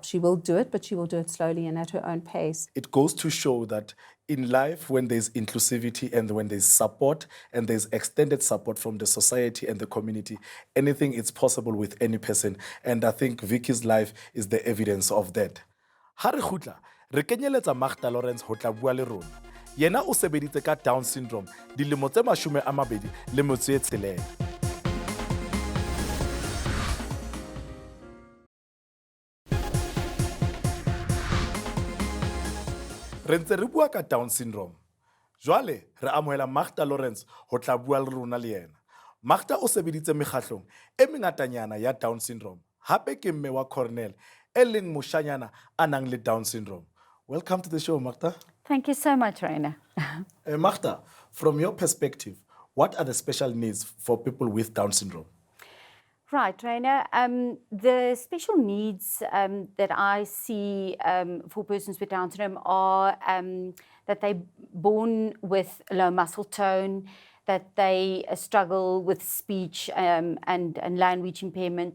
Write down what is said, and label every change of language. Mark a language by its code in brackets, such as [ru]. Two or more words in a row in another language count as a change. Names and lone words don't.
[en] She will do it, but she will do it slowly and at her own pace. It goes to show that in life, when there's inclusivity and when there's support and there's extended support from the society and the community, anything is possible with any person. And I think Vicky's life is the evidence of that. [st] Ha re khutla, re kenyeletsa Magda Lawrence ho tla bua le rona. Yena o sebeditse ka [en] Down syndrome [st] dilemo tse 26. Re ntse re bua ka [en] Down syndrome. [st] Jwale re amohela Magda Lawrence ho tla bua le rona le yena. Magda o sebeditse mekgahlong e mengatanyana ya [en] Down syndrome. [st] Hape ke mme wa Cornell e leng moshanyana a nang le [en] Down syndrome. Welcome to the show, Magda. Thank you so much, Raina. Magda, from your perspective, what are the special needs for people with Down syndrome? Right, Raina. The special needs that I see for persons with Down syndrome are that they're born with low muscle tone, that they struggle with speech and language impairment.